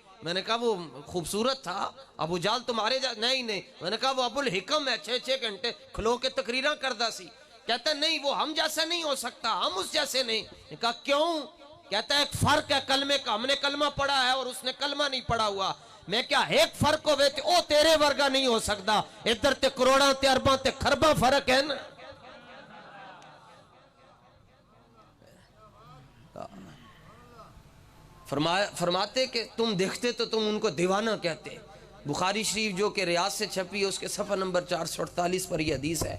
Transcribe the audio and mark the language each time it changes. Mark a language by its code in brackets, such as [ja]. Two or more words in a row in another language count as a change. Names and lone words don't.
[ur] میں نے کہا وہ خوبصورت تھا، ابو جہل تمہارے جیسا نہیں۔ میں نے کہا وہ ابو الحکم ہے، [pa] 6 گھنٹے کھلو کے تقریراں کردہ سی۔ [ur] کہتا ہے نہیں وہ ہم جیسا نہیں ہو سکتا، ہم اس جیسے نہیں۔ میں کہا کیوں؟ کہتا ہے ایک فرق ہے کلمے کا، ہم نے کلمہ پڑھا ہے اور اس نے کلمہ نہیں پڑھا ہوا. [pa] میں کیا ایک فرق ہوئے تے او تیرے ورگا نہیں ہو سکتا، ادھر تے کروڑاں تے ارباں تے خرباں فرق ہے نا. [ur] فرماتے کہ تم دیکھتے تو تم ان کو دیوانہ کہتے. بخاری شریف جو کہ ریاض سے چھپی ہے اس کے صفحہ نمبر 448 پر یہ حدیث ہے.